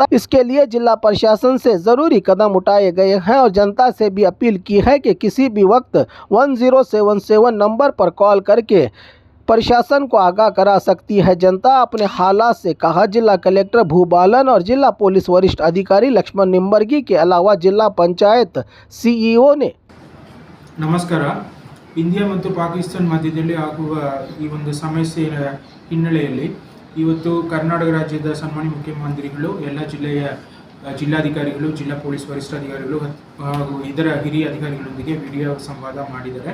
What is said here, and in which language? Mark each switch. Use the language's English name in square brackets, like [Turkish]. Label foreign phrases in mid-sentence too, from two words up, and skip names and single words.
[Hindi] इसके लिए जिला प्रशासन से जरूरी कदम उठाए गए हैं और जनता से भी अपील की है कि किसी भी वक्त 1077 नंबर पर कॉल करके प्रशासन को आगाह करा सकती है जनता अपने हालात से, कहा जिला कलेक्टर भूबालन और जिला पुलिस वरिष्ठ अधिकारी लक्ष्मण निंबर्गी के अलावा जिला पंचायत सीईओ ने। [Kannada] ನಮಸ್ಕಾರ. ಇಂಡಿಯಾ ಮತ್ತು ಪಾಕಿಸ್ತಾನ ಮಧ್ಯದಲ್ಲಿ ಆಗುವ ಈ ಒಂದು ಸಮಸ್ಯೆಯ ಹಿನ್ನೆಲೆಯಲ್ಲಿ ಇವತ್ತು ಕರ್ನಾಟಕ ರಾಜ್ಯದ ಸನ್ಮಾನ್ಯ ಮುಖ್ಯಮಂತ್ರಿಗಳು ಎಲ್ಲ ಜಿಲ್ಲೆಯ ಜಿಲ್ಲಾಧಿಕಾರಿಗಳು, ಜಿಲ್ಲಾ ಪೊಲೀಸ್ ವರಿಷ್ಠಾಧಿಕಾರಿಗಳು ಹಾಗೂ ಇದರ ಹಿರಿಯ ಅಧಿಕಾರಿಗಳೊಂದಿಗೆ ವಿಡಿಯೋ ಸಂವಾದ ಮಾಡಿದ್ದಾರೆ.